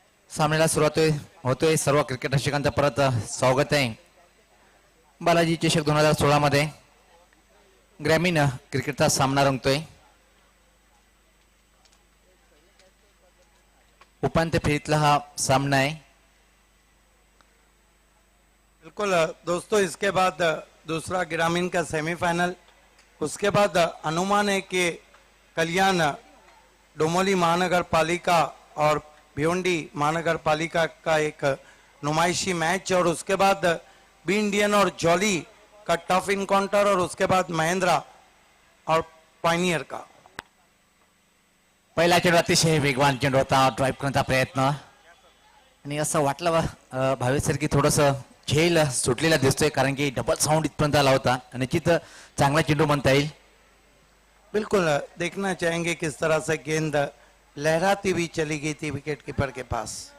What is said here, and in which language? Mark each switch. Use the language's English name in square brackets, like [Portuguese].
[Marathi] सामन्याला सुरुवात होतोय. सर्व क्रिकेट रसिकांचं परत स्वागत आहे. बालाजी चषक 2016 मध्ये ग्रामीण क्रिकेटचा सामना रंगतोय. उपांत्य फेरीतला हा सामना है. [Hindi] बिल्कुल दोस्तों, इसके बाद दूसरा ग्रामीण का सेमीफाइनल, उसके बाद अनुमान है कि कल्याण डोमोली महानगर पालिका और भिवंडी महानगर पालिका का एक नुमाइशी मैच, और उसके बाद बी इंडियन और जॉली का टफ इनकाउंटर, और उसके बाद महेंद्रा और पायनियर का. [Marathi] पहिला चेंडू अतिशय वेगवान चेंडू होता. ड्राईव्ह करण्याचा प्रयत्न, आणि असं वाटलं भावेश सर की थोडस झेल सुटलेला दिसतोय, कारण की डबल साऊंड इथपर्यंत आला होता. निश्चित चांगला चेंडू म्हणता येईल. [Hindi] बिल्कुल देखना चाहेंगे किस तरह से गेंद लहराती हुई चली गई थी विकेट कीपर के पास.